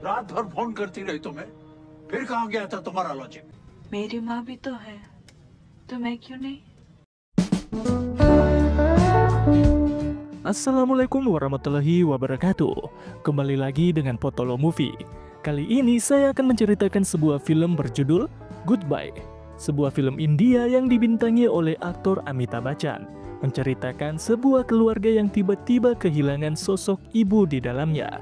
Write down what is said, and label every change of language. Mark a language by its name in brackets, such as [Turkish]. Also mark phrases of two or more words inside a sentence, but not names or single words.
[Hindi] रात भर फोन करती रही तुम्हें, फिर कहाँ गया था तुम्हारा लॉजिक? मेरी माँ भी तो है, तो मैं क्यों नहीं? [Arabic] السلام عليكم ورحمة الله وبركاته. [Indonesian] Kembali lagi dengan Potolo Movie. Kali ini saya akan menceritakan sebuah film berjudul Goodbye. Sebuah film India yang dibintangi oleh aktor Amitabh Bachchan, menceritakan sebuah keluarga yang tiba-tiba kehilangan sosok ibu di dalamnya.